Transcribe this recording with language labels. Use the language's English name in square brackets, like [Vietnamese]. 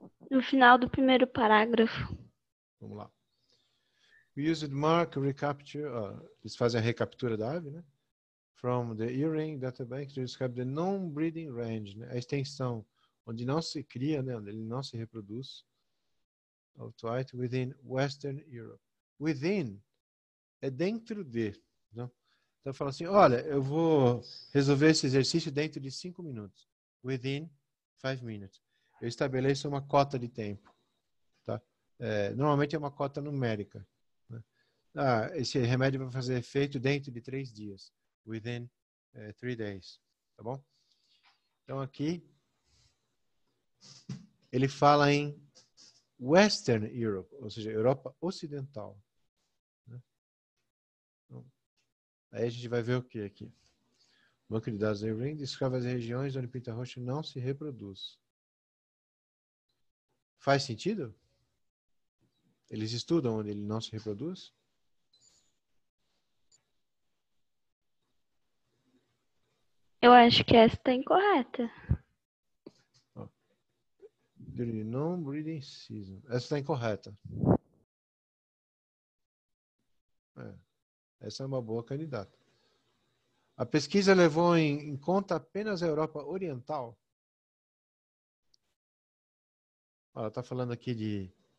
[Portuguese] no final do primeiro parágrafo. Vamos lá. [English] We used mark recapture, [Portuguese] eles fazem a recaptura da ave, né? [English] From the earring databank to describe the non-breeding range, né? [Portuguese] A extensão onde não se cria, né? Onde ele não se reproduz. [English] Outright within Western Europe. [Portuguese] Within é dentro de. Não? Então fala assim, olha, eu vou resolver esse exercício dentro de 5 minutos. [English] Within 5 minutes. [Portuguese] Eu estabeleço uma cota de tempo. Tá? Normalmente é uma cota numérica. Né? Esse remédio vai fazer efeito dentro de 3 dias. [English] Within 3 days. [Portuguese] Tá bom? Então aqui ele fala em Western Europe, ou seja, Europa Ocidental. Né? Então, aí a gente vai ver o que aqui? O banco de dados da earring descreve as regiões onde o pinta-roxo não se reproduz. Faz sentido? Eles estudam onde ele não se reproduz? Eu acho que essa está incorreta. [English] During non-breeding season. [Portuguese] Essa está incorreta. Essa é uma boa candidata. A pesquisa levou em conta apenas a Europa Oriental. Ela está falando aqui de...